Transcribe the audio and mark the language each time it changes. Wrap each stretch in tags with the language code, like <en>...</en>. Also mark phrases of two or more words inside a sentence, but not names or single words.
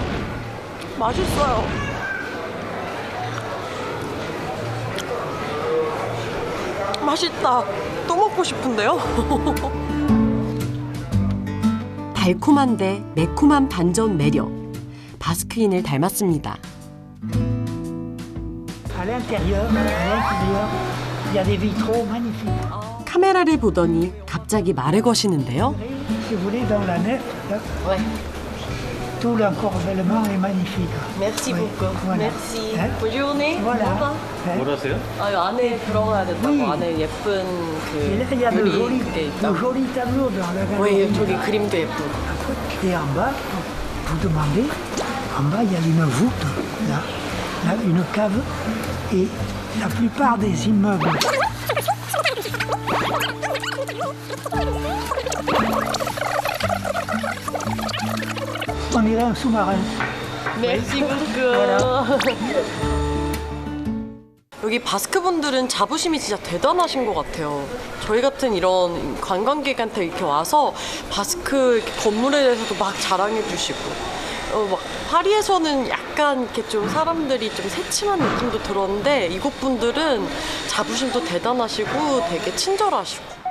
<ko>맛있어요. 맛있다. 또 먹고 싶은데요? 달콤한데 매콤한 반전 매력. 바스크인을 닮았습니다.</ko> <fr>À l'intérieur, il y a des vitraux magnifiques.</fr> <ko>카메라를 보더니 갑자기 말을 거시는데요.</ko> <fr>Si vous voulez, dans la nef, là, tout l'encorbellement est magnifique. Merci Oui, beaucoup. voilà. Merci. Hein? Bonne journée. Voilà.</fr> <ko>뭐라세요? 아, 안에 들어가야 된다고.</ko> <fr>Oui.</fr> <ko>안에 예쁜</ko> <fr>Et là, il y a</fr> <ko>그</ko> <fr>de jolis,</fr> <ko>그게 있다고.</ko> <fr>tableaux dans la galerie.</fr> <ko>왜 저기 그림도 예쁘고.</ko> <fr>Et en bas, vous demandez, en bas, il y a une voûte, là, une cave, et la plupart des immeubles. On dirait un sous-marin. Merci beaucoup.</fr> <ko>여기 바스크 분들은 자부심이 진짜 대단하신 것 같아요. 저희 같은 이런 관광객한테 이렇게 와서 바스크 이렇게 건물에 대해서도 막 자랑해 주시고, 막 파리에서는 약간 이렇게 좀 사람들이 좀 새침한 느낌도 들었는데 이곳 분들은 자부심도 대단하시고 되게 친절하시고.</ko>